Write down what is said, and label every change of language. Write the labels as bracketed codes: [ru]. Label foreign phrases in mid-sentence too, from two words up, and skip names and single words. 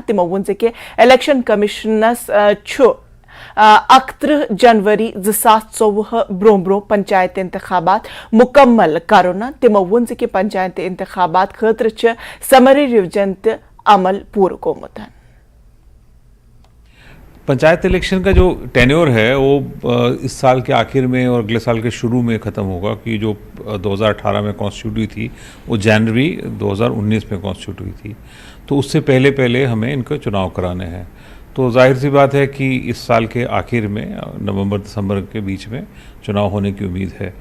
[ks] تمو وون کہ الیکشن کمیشنس 31 جنوری 2024 برو پنچایت انتخابات مکمل کرنا. تمو وون کہ پنچایتی انتخابات خاطر [en] summary revision [ks] تہ عمل پور گومت. [ur] پنچایت الیکشن کا جو ٹینیور ہے وہ اس سال کے آخر میں اور اگلے سال کے شروع میں ختم ہوگا, کہ جو 2018 میں کانسٹیٹیوٹ ہوئی تھی وہ جنوری 2019 میں کانسٹیٹیوٹ ہوئی تھی, تو اس سے پہلے ہمیں ان کو چناؤ کرانے ہیں. تو ظاہر سی بات ہے کہ اس سال کے آخر میں نومبر دسمبر کے بیچ میں چناؤ ہونے کی امید ہے.